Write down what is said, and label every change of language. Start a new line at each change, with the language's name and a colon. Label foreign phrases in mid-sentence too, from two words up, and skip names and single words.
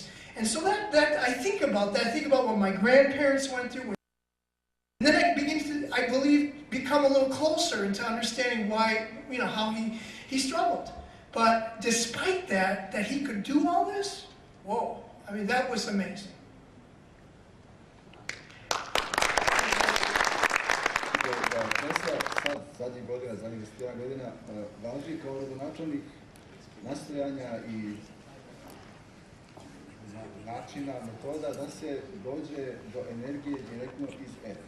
English: And so that I think about that. I think about what my grandparents went through. And then I begin to, I believe, become a little closer into understanding why, how he struggled. But despite that he could do all this, whoa, I mean, that was amazing.
Serbian: Tesla zadnjih 10 godina, važi kao rodonačelnik nastojanja i načina, metoda da se dođe do energije direktno iz etra.